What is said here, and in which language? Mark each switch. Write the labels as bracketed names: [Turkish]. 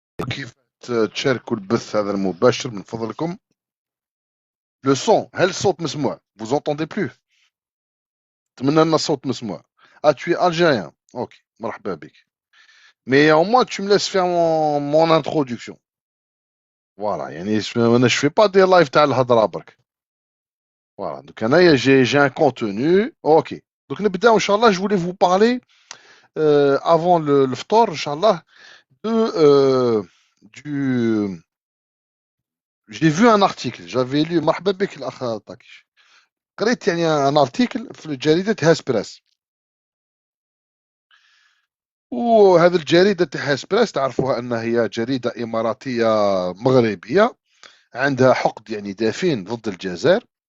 [Arabic] كيف تشاركوا البث هذا المباشر من فضلكم؟ لو سون، هل الصوت مسموع؟ [French] vous entendez plus؟ [Arabic] اتمنى ان الصوت مسموع. [French] tu es algérien. [Arabic] اوكي، مرحبا بك. [French] mais au moins tu me laisses faire mon introduction. voilà [Arabic] يعني انا [French] je fais pas des live [Arabic] تاع الهضره برك. [French] voilà donc [Arabic] انايا [French] j'ai un contenu. [Arabic] اوكي donc نبداو ان شاء الله. [French] je voulais vous parler avant [Arabic] الفطور ان شاء الله [French] de, du... J'ai vu un article, j'avais lu [Arabic] مرحبا بك الأخ طاكش. قريت يعني [French] un article [Arabic] في جريدة هاسبريس. وهذه الجريدة تاع هاسبريس تعرفوها أنها هي جريدة إماراتية مغربية عندها حقد يعني دفين ضد الجزائر.